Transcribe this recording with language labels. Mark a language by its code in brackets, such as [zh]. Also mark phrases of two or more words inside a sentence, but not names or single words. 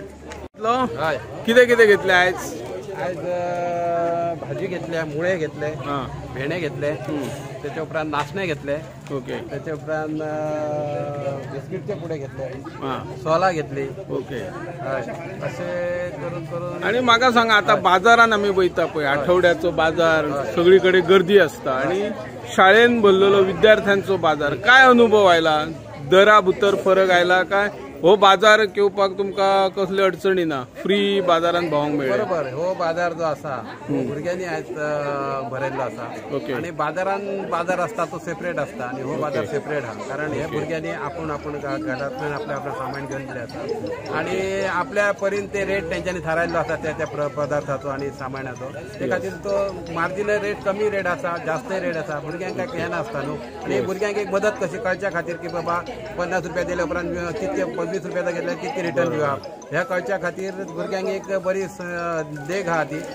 [kok] किती किती घेतले आज? आज भाजी घेतल्या, मुळे घेतले, भेणे घेतले, त्याच्या उपरांत नाचणे घेतले. ओके. त्याच्या उपरांत बिस्किटचे पुढे घेतले, सोला घेतली. ओके. असे करून करून. आणि म्हाका सांगा, आता बाजारान आम्ही वयता पळय, आठवड्याचो बाजार, सगळीकडे गर्दी असता आणि शाळेन भरलेलो विद्यार्थ्यांचो बाजार, काय अनुभव आयला? दरा भितर फरक आयला काय? हो बाजार घेवपाक तुमका कसले अडचणी ना? फ्री बाजारान भोवंक मेळटा. बरोबर. हो बाजार जो आसा भुरग्यांनी आयज भरयल्लो आसा. ओके. आणि बाजार असता तो सेपरेट असता आणि हो बाजार सेपरेट हा. कारण हे भुरग्यांनी आपण घरातून आपल्या सामान घेऊन दिले आसा आणि आपल्या परीन ते रेट तेंच्यांनी थारायल्लो आसा त्या पदार्थाचो आणि सामानाचो. ते खातीर तो [en] marginal rate [kok] कमी रेट आसा, जास्त रेट आसा. भुरग्यांक काय हें नासता न्हू. आणि भुरग्यांक एक मदत कशी कळच्या खातीर की बाबा 50 रुपया दिल्या उपरांत कितके 20 रुपयाचा घेतल्या कितके रिटर्न दिवप ह्या कळच्या खातीर भुरग्यांक एक बरी देख आहा ती.